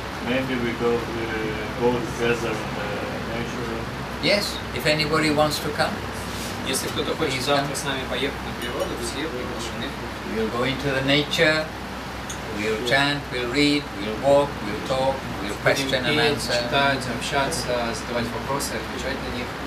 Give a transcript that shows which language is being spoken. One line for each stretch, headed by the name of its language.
English: Maybe we go together in the nature. Yes, if anybody wants to come.
Russian: Если кто-то хочет завтра с нами поехать на природу, все приглашены.
English: We'll go into the nature, we'll chant, we'll read, we'll walk, we'll talk, we'll question and
Russian: петь,
English: answer.
Russian: читать, общаться, задавать вопросы, отвечать на них.